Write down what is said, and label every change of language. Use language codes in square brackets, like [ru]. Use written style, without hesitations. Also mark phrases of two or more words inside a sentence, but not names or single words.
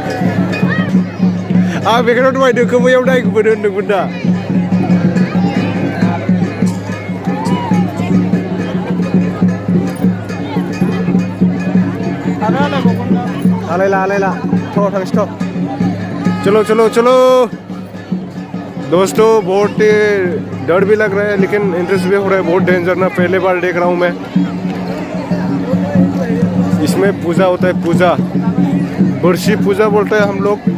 [brx] बेखौनो दहाय दोखोबैयाव नायबोदों होनदोंमोन दा। आलायला थांसै थ'। [hi] चलो चलो चलो दोस्तों, बहुत डर भी लग रहा है लेकिन इंटरेस्ट भी हो रहा है। बहुत डेंजर ना, पहले बार देख रहा हूँ मैं। इसमें पूजा होता है, पूजा बरसी पूजा बोलते हैं हम लोग।